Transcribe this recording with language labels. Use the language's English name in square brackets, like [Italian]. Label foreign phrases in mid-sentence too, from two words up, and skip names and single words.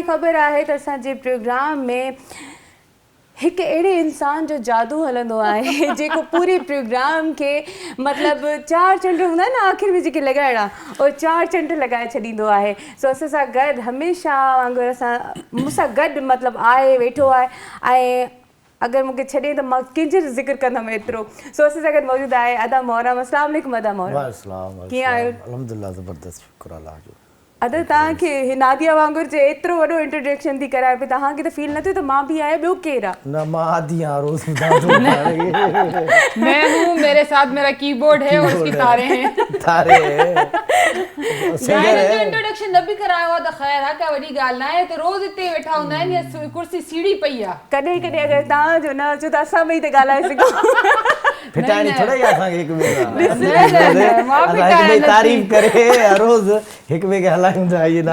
[Sindhi] ख़बर आहे त असांजे प्रोग्राम में हिकु अहिड़े इंसान जो जादू हलंदो आहे जेको पूरे प्रोग्राम खे मतिलबु 4 चंड हूंदा आहिनि न आख़िर में जेके लॻाइणा उहे 4 चंड लॻाए छॾींदो आहे सो असां सां गॾु हमेशह वांगुरु मूंसां गॾु मतिलबु आहे वेठो आहे ऐं अगर मूंखे छॾे त मां कंहिंजे ज़िक्र कंदमि एतिरो सो असां सां गॾु मौजूदु आहे अदा मोहरम अस्सलाम वालेकुम अदा मोहरम कीअं आहियो अल्हम्दुलिल्लाह ज़बरदस्त शुक्र अल्लाह जो अदा तव्हांखे नादिया वांगुरु जे एतिरो वॾो इंट्रोडक्शन थी कराए पई तव्हांखे त फील न थियो त मां बि आहियां ॿियो केरु आहे ना मां आदि हां रोज ॿुधां [Hindi] मैं हूँ मेरे साथ मेरा कीबोर्ड है और उसकी तारे हैं तारे [Sindhi] इंट्रोडक्शन न बि करायो आहे त ख़ैर आहे का वॾी ॻाल्हि न आहे त रोज़ हिते वेठा हूंदा आहिनि या कुर्सी सीढ़ी पई आहे कॾहिं कॾहिं अगरि तव्हांजो न अचो त असां ॿई त ॻाल्हाए सघूं फिटाणी थोड़ा ही असांखे हिकु न तारीफ़ करे रोज हिकु ॿिए खे हलायूं था इहे